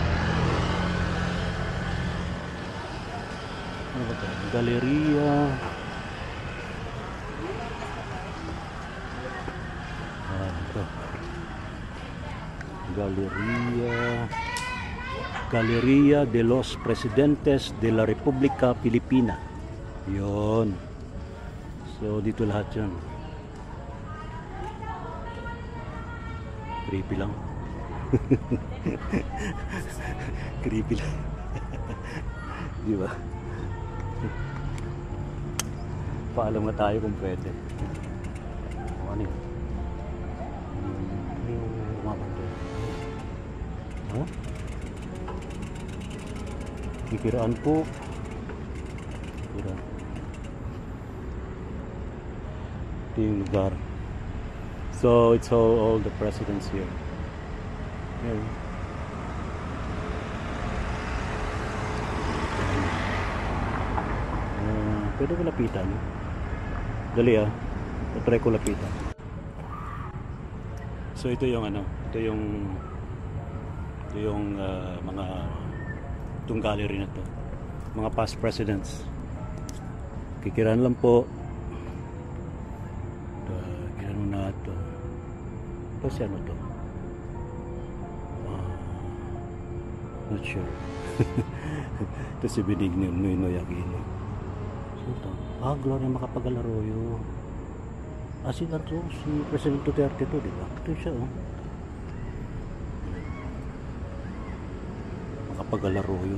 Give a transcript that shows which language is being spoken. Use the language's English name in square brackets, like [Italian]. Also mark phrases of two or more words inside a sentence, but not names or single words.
[Filipino] Ano ba ito? Galeria. Ito. [Spanish] Galeria de los Presidentes de la República Filipina. [Filipino] Yun. So dito lahat yun. Creepy lang. Creepy lang. Di ba? Paalam nga tayo kung pwede. O ano yun? Ano yung umabando? Ha? Kikiraan po. Kikiraan. Ito yung lugar. [English] So it's all the presidents here. Here. [Filipino] Pwede ko lapitan. Dali try ko lapitan. So ito yung ito yung mga itong gallery na to, mga [English] past presidents. [Filipino] Kikiran lang po. Kikiran na ito. Ito si ano to? [English] Not sure. [Filipino] Ito si Benigno Noynoy Aquino. So ito, Gloria Macapagal-Arroyo. Si President Duterte to, di ba? Ito siya, Macapagal-Arroyo.